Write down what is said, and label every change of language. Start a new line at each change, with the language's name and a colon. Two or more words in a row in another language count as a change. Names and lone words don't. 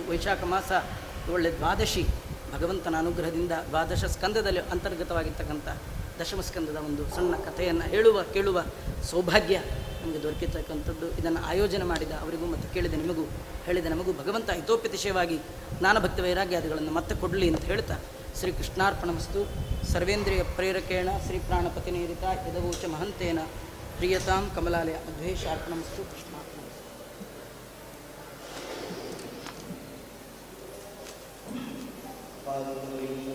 Kannada: ವೈಶಾಖ ಮಾಸ ಒಳ್ಳೆ ದ್ವಾದಶಿ, ಭಗವಂತನ ಅನುಗ್ರಹದಿಂದ ದ್ವಾದಶ ಸ್ಕಂದದಲ್ಲಿ ಅಂತರ್ಗತವಾಗಿರ್ತಕ್ಕಂಥ ದಶಮಸ್ಕಂದದ ಒಂದು ಸಣ್ಣ ಕಥೆಯನ್ನು ಕೇಳುವ ಸೌಭಾಗ್ಯ ನಮಗೆ ದೊರಕಿರ್ತಕ್ಕಂಥದ್ದು. ಇದನ್ನು ಆಯೋಜನೆ ಮಾಡಿದ ಅವರಿಗೂ ಮತ್ತು ಕೇಳಿದ ನಿಮಗೂ, ಹೇಳಿದ ನಮಗೂ ಭಗವಂತ ಹಿತೋಪತಿಶಯವಾಗಿ ಜ್ಞಾನಭಕ್ತಿ ವೈರಾಗ್ಯಾದಿಗಳನ್ನು ಮತ್ತೆ ಕೊಡಲಿ ಅಂತ ಹೇಳ್ತಾ,
Sanskrit: ಶ್ರೀ ಕೃಷ್ಣಾರ್ಪಣಮಸ್ತು. ಸರ್ವೇಂದ್ರಿಯ ಪ್ರೇರಕೇಣ ಶ್ರೀ ಪ್ರಾಣಪತಿ ನೇರಿತ ಯದವೋಚ ಮಹಂತೇನ ಪ್ರಿಯತಾಂ ಕಮಲಾಲಯ ಮಧ್ವೇಶಾರ್ಪಣಮಸ್ತು. ಕೃಷ್ಣಾರ್ಪಣಮಸ್ತು.